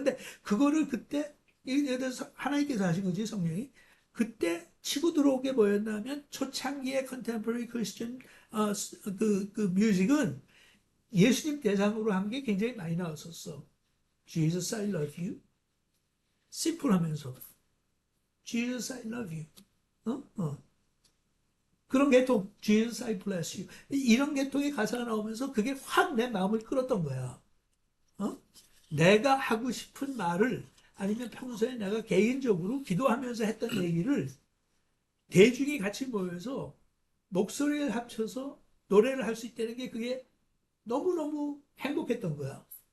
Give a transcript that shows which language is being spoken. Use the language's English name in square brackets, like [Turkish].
[Korean] 근데 그거를 그때 예를 들어서 하나님께서 하신 거지 성령이 그때 치고 들어오게 뭐였냐면 초창기의 컨템포러리 크리스천 그 뮤직은 예수님 대상으로 한 게 굉장히 많이 나왔었어. [English] Jesus I love you. [Korean] 심플하면서 [English] Jesus I love you. [Korean] 어? 그런 계통, [English] Jesus I bless you. [Korean] 이런 계통의 가사가 나오면서 그게 확 내 마음을 끌었던 거야. 어? 내가 하고 싶은 말을 아니면 평소에 내가 개인적으로 기도하면서 했던 얘기를 대중이 같이 모여서 목소리를 합쳐서 노래를 할 수 있다는 게 그게 너무너무 행복했던 거야.